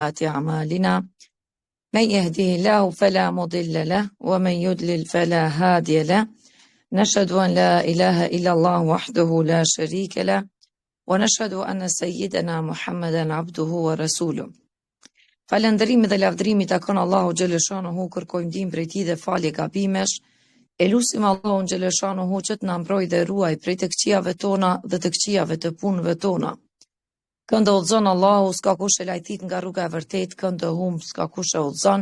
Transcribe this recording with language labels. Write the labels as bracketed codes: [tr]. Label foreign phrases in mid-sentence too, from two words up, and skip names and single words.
[ar] أعمالنا من يهده الله فلا مضل له ومن يضلل فلا هادي له نشهد أن لا إله إلا الله وحده لا شريك له ونشهد أن سيدنا محمدا عبده ورسوله. [sq] Falëndërimi dhe lavdërimi takon Allahu xhaleshanuhu, kërkojmë ndihmë prej tij dhe falje gabimesh. E lutim Allahun xhaleshanuhu që të na mbrojë dhe ruaj prej të këqijave tona dhe të këqijave të punëve tona. Këndë udhëzon Allahu, s'ka kush e lajthit nga rruga e vërtet, këndë humb, s'ka kush e udhëzon.